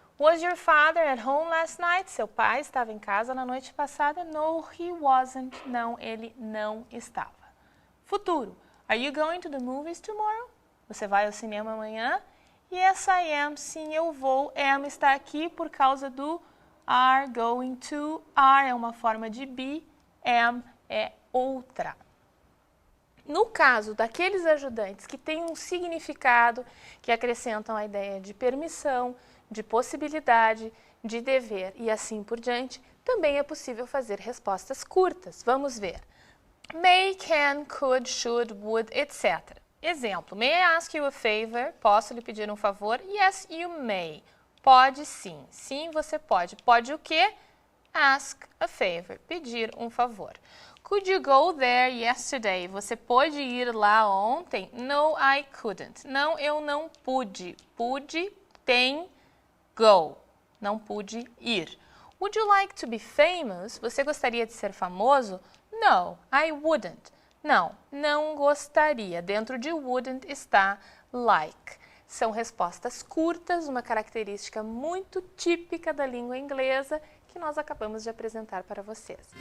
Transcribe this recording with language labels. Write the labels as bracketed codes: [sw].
[en] Was your father at home last night? [pt] Seu pai estava em casa na noite passada? [en] No, he wasn't. [pt] Não, ele não estava. Futuro. [en] Are you going to the movies tomorrow? [pt] Você vai ao cinema amanhã? [en] Yes, I am. [pt] Sim, eu vou. Am está aqui por causa do are going to. Are é uma forma de be. Am é outra. No caso daqueles ajudantes que têm um significado, que acrescentam a ideia de permissão, de possibilidade, de dever e assim por diante, também é possível fazer respostas curtas. Vamos ver. [en] May, can, could, should, would, etc. Exemplo, may I ask you a favor? [pt] Posso lhe pedir um favor? [en] Yes, you may. [pt] Pode sim. Sim, você pode. Pode o quê? [en] Ask a favor. [pt] Pedir um favor. [en] Could you go there yesterday? [pt] Você pôde ir lá ontem? [en] No, I couldn't. [pt] Não, eu não pude. Pude tem go. Não pude ir. [en] Would you like to be famous? [pt] Você gostaria de ser famoso? [en] No, I wouldn't. [pt] Não, não gostaria. Dentro de wouldn't está like. São respostas curtas, uma característica muito típica da língua inglesa que nós acabamos de apresentar para vocês.